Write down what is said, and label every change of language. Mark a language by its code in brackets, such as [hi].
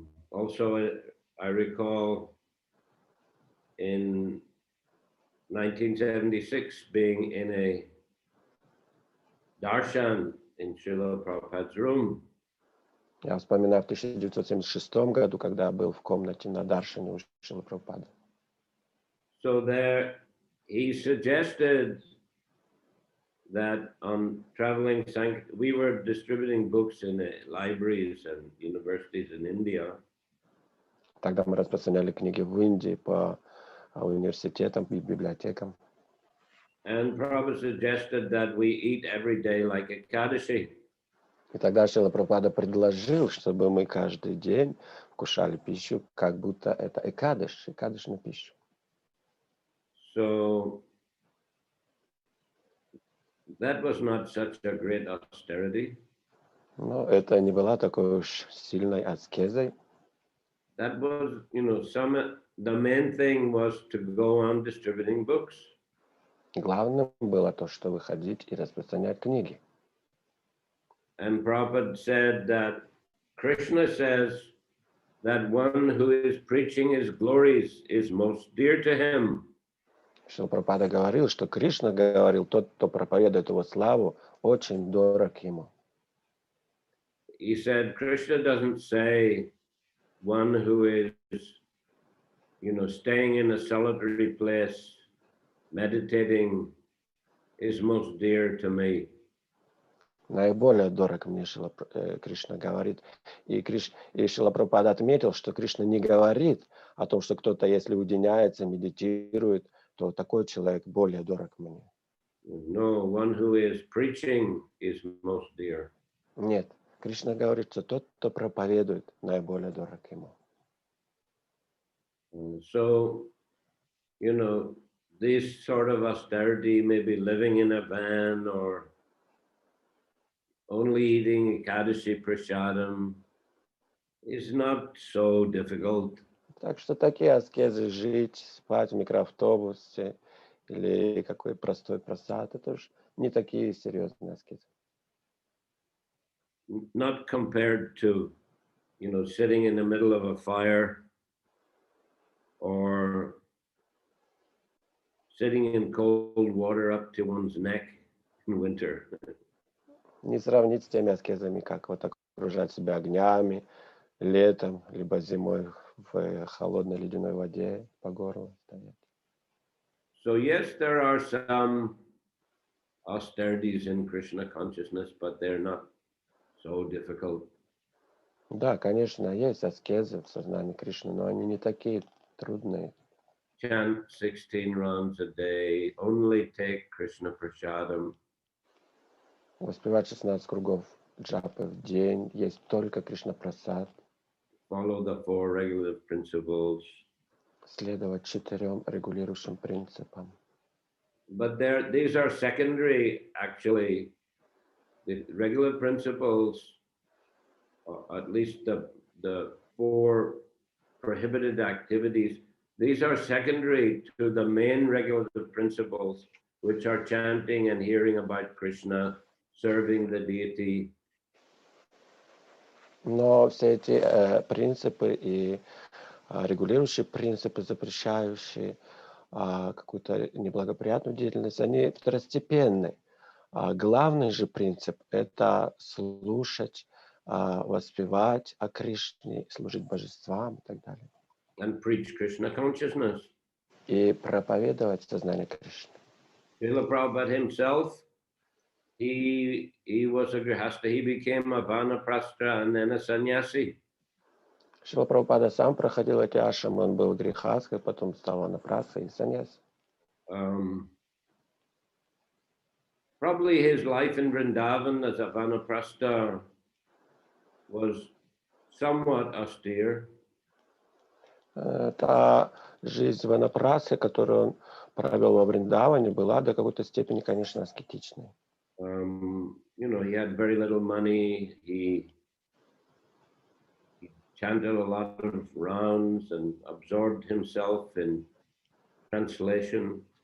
[en] Also, I recall in 1976 being in a darshan in Srila Prabhupada's room. [ru] Я вспоминаю в 1976 году, когда я был в комнате на даршане у Шрилы Прабхупады. [en] So there he suggested that on traveling, we were distributing books in libraries and universities in India. [ru] Тогда мы распространяли книги в Индии по университетам и библиотекам. [en] And Prabhupada suggested that we eat every day like Ekadashi. [ru] И тогда Шрила Прабхупада предложил, чтобы мы каждый день вкушали пищу, как будто это экадыш на пищу. [en] So that was not such a great austerity. [ru] Но это не была такой уж сильной аскезой. [en] That was, the main thing was to go on distributing books. [ru] Главным было то, что выходить и распространять книги. [en] And Prabhupada said that Krishna says that one who is preaching his glories is most dear to him. [ru] Шрила Прабхупада говорил, что Кришна говорил, тот, кто проповедует его славу, очень дорог ему. [en] He said Krishna doesn't say one who is, staying in a solitary place, meditating, is most dear to me. [ru] Наиболее дорог мне, Кришна говорит. И Шрила Прабхупада отметил, что Кришна не говорит о том, что кто-то, если уединяется, медитирует, то такой человек более дорог мне. [en] No, one who is preaching is most dear. [ru] Нет, Кришна говорит, что тот, кто проповедует, наиболее дорог ему. [en] So, this sort of austerity, maybe living in a van or only eating Ekadashi Prasadam, is not so difficult. [ru] Так что такие аскезы, жить, спать в микроавтобусе или какой простой просад, это уж не такие серьезные аскезы. [en] Not compared to, sitting in the middle of a fire or sitting in cold water up to one's neck in winter. [ru] Не сравнить с теми аскезами, как вот окружать себя огнями летом, либо зимой в холодной ледяной воде по горло стоять. [en] So yes, there are some austerities in Krishna consciousness, but they're not so difficult. [ru] Да, конечно, есть аскезы в сознании Кришны, но они не такие трудные. [en] Chant 16 rounds a day, only take Krishna Prasadam. [ru] Воспевать 16 кругов джапы в день, есть только Кришна Прасад. [en] Follow the 4 regulative principles. [ru] Следовать 4 регулирующим принципам. [en] But these are secondary, actually. The regular principles, at least the 4 prohibited activities, these are secondary to the main regulative principles, which are chanting and hearing about Krishna, serving the deity. [ru] Но все эти принципы и регулирующие принципы, запрещающие какую-то неблагоприятную деятельность, они второстепенны. Главный же принцип – это слушать, воспевать о Кришне, служить божествам и так далее. [en] And preach Krishna consciousness. [ru] И проповедовать сознание Кришны. [en] Srila Prabhupada himself, he was a grihasta, he became a vanaprastha and then a sannyasi. [ru] Шрила Прабхупада сам проходил эти ашрамы, он был грихасткой, потом стал ванапрастхой и саньяси. [en] Probably his life in Vrindavan as a vanaprastha was somewhat austere. [ru] Та жизнь ванапрастхи, которую он провел во Вриндаване, была до какой-то степени, конечно, аскетичной. [en] He had very little money. He chanted a lot of rounds and absorbed himself in translation.